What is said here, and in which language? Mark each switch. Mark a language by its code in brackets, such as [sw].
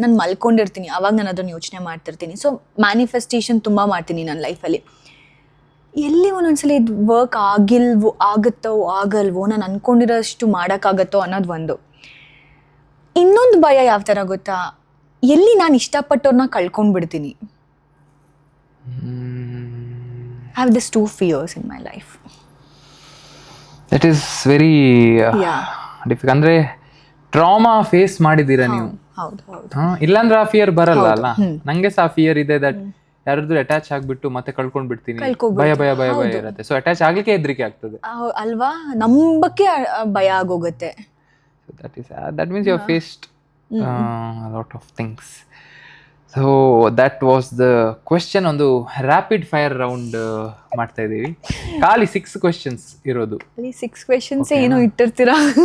[kn] ನಾನು ಮಲ್ಕೊಂಡಿರ್ತೀನಿ, ಅವಾಗ ನಾನು ಅದನ್ನು ಯೋಚನೆ ಮಾಡ್ತಿರ್ತೀನಿ. ಸೊ ಮ್ಯಾನಿಫೆಸ್ಟೇಷನ್ ತುಂಬ ಮಾಡ್ತೀನಿ ನನ್ನ ಲೈಫಲ್ಲಿ. ಎಲ್ಲಿ ಒಂದೊಂದ್ಸಲ ಇದು ವರ್ಕ್ ಆಗುತ್ತೋ ಆಗಲ್ವೋ, ನಾನು ಅನ್ಕೊಂಡಿರೋಷ್ಟು ಮಾಡೋಕ್ಕಾಗತ್ತೋ ಅನ್ನೋದು ಒಂದು. ಇನ್ನೊಂದು ಭಯ ಯಾವ ಥರ ಗೊತ್ತಾ, ಎಲ್ಲಿ ನಾನು ಇಷ್ಟಪಟ್ಟವ್ರನ್ನ ಕಳ್ಕೊಂಡ್ಬಿಡ್ತೀನಿ. [en] I have this 2 fears in my life. That is very Yeah. [kn] Difficult. ಅಂದ್ರೆ ಟ್ರಾಮಾ ಫೇಸ್ ಮಾಡಿದ್ದೀರಾ ನೀವು. ಹೌದು ಹೌದು. ಇಲ್ಲಾಂದ್ರೆ ಆ ಫಿಯರ್ ಬರಲ್ಲ ಅಲ್ಲ. ನಂಗೆ ಸಹ ಫಿಯರ್ ಇದೆ ದಟ್ ಯಾರಾದ್ರೂ ಅಟ್ಯಾಚ್ ಆಗ್ಬಿಟ್ಟು ಮತ್ತೆ ಕಳ್ಕೊಂಡ್ ಬಿಡ್ತೀನಿ, ಭಯ ಭಯ ಭಯ ಭಯ ಇರುತ್ತೆ. ಸೊ ಅಟ್ಯಾಚ್ ಆಗ್ಲಿಕ್ಕೆ ಹೆದರಿಕೆ ಆಗ್ತದೆ ಅಲ್ವಾ, ನಂಬಕ್ಕೆ ಭಯ ಆಗೋಗುತ್ತೆ. [en] That means you have faced a lot of things. So that was the question. [kn] ಒಂದು ರ್ಯಾಪಿಡ್ ಫೈರ್ ರೌಂಡ್ ಮಾಡ್ತಾ ಇದೀವಿ. ಖಾಲಿ 6 questions ಇರೋದು. ಅಲ್ಲಿ 6 questions ಏನೋ ಇಟ್ಟಿರ್ತೀರಾ.